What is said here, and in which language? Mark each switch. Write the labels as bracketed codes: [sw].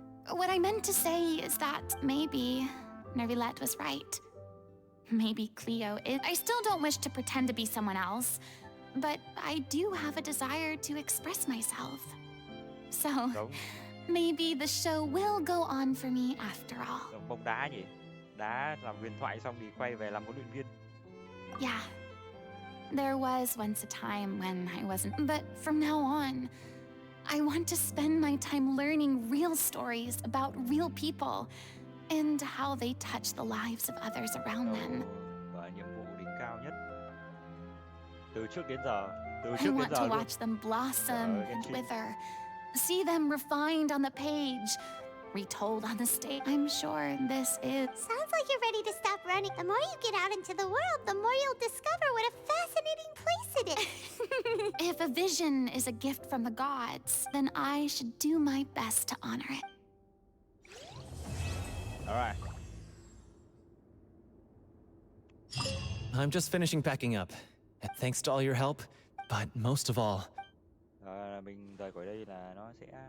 [en] What I meant to say is that maybe Nervilette was right. Maybe Cleo is... I still don't wish to pretend to be someone else, but I do have a desire to express myself. So, maybe the show will go on for me after all. [vi] Bóng đá nhỉ? Đá làm huyền thoại xong thì quay về làm huấn luyện viên. [en] Yeah. There was once a time when I wasn't, but from now on, I want to spend my time learning real stories about real people and how they touch the lives of others around them. [vi] Và nhiệm vụ đỉnh cao nhất. Từ trước đến giờ. [en] I want to watch them blossom and wither, see them refined on the page, retold on the stage. I'm sure this is... Sounds like you're ready to stop running. The more you get out into the world, the more you'll discover what a fascinating place it is. If a vision is a gift from the gods, then I should do my best to honor it. All right. I'm just finishing packing up. Thanks to all your help, but most of all... [vi] Mình rời khỏi đây là nó sẽ...